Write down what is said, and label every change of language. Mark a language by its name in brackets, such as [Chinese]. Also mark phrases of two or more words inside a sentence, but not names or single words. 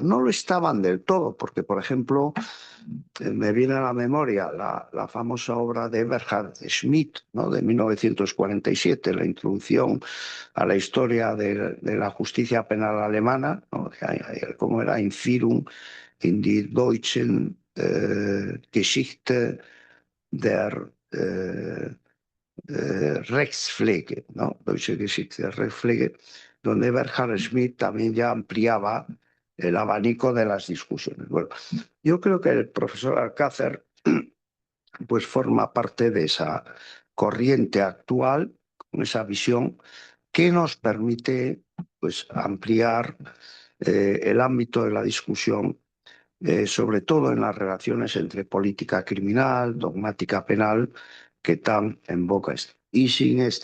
[Spanish] No lo estaban del todo, porque, por ejemplo, me viene a la memoria la famosa obra de Eberhard Schmidt, ¿no?, de 1947, la introducción a la historia de la justicia penal alemana, ¿no?, cómo era Einführung in die deutschen Geschichte der Rechtspflege, ¿no? Deutsche Geschichte der Rechtspflege, donde Eberhard Schmidt también ya ampliaba el abanico de las discusiones. Bueno, yo creo que el profesor Alcácer pues forma parte de esa corriente actual, con esa visión que nos permite pues ampliar el ámbito de la discusión, sobre todo en las relaciones entre política criminal, dogmática penal, que tan en boca está.